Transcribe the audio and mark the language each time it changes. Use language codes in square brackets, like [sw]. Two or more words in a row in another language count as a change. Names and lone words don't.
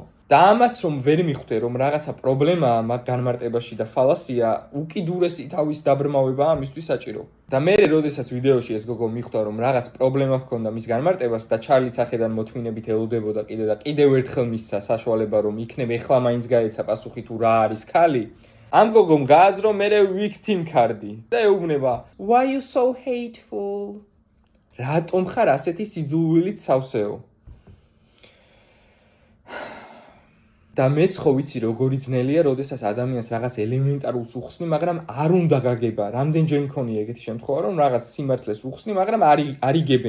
[ka] და ამას რომ ვერ მიხვდე, რომ რაღაცა პრობლემაა მაგ განმარტებაში და ფალასია, უკიდურესი თავის დაბრმავებაა ამისთვის საჭირო. და მე როდესაც ვიდეოში ეს გოგო მიხვდა, რომ რაღაც პრობლემა ჰქონდა მის განმარტებას და ჩარლიც ახედან მოთმინებით ელოდებოდა კიდე და კიდევ ერთხელ მისცა საშუალება, რომ იქნებ ეხლა მაინც გაეცა პასუხი თუ რა არის ქალი. ამ გოგომ გააძრო მერე [en] victim card- [ka] ი და ეუბნება [en] why you so hateful? [ka] რატომ ხარ ასეთი სიძულვილით სავსეო? და მეც ხო ვიცი როგორი ძნელია, როდესაც ადამიანს რაღაც ელემენტარულს უხსნი, მაგრამ არ უნდა გაგება. რამდენჯერ მქონია ეგეთი შემთხვევა, რომ რაღაც სიმართლეს უხსნი, მაგრამ არ იგებენ.